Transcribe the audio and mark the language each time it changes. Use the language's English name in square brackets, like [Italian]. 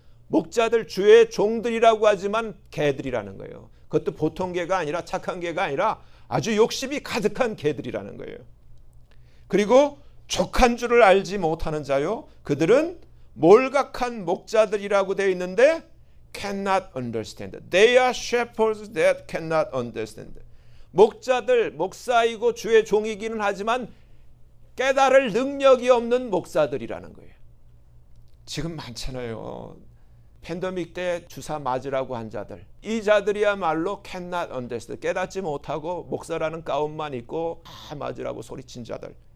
[Korean] 목자들 주의 종들이라고 하지만 개들이라는 거예요. 그것도 보통 개가 아니라 착한 개가 아니라 아주 욕심이 가득한 개들이라는 거예요. 그리고 족한 줄을 알지 못하는 자요, 그들은 몰각한 목자들이라고 되어 있는데 [English] cannot understand. They are shepherds that cannot understand. [Korean] 목자들, 목사이고 주의 종이기는 하지만 깨달을 능력이 없는 목사들이라는 거예요. 지금 많잖아요. 팬데믹 때 주사 맞으라고 한 자들. 이 자들이야말로 [English] cannot understand. [Korean] 깨닫지 못하고 목사라는 가운만 입고 맞으라고 소리친 자들.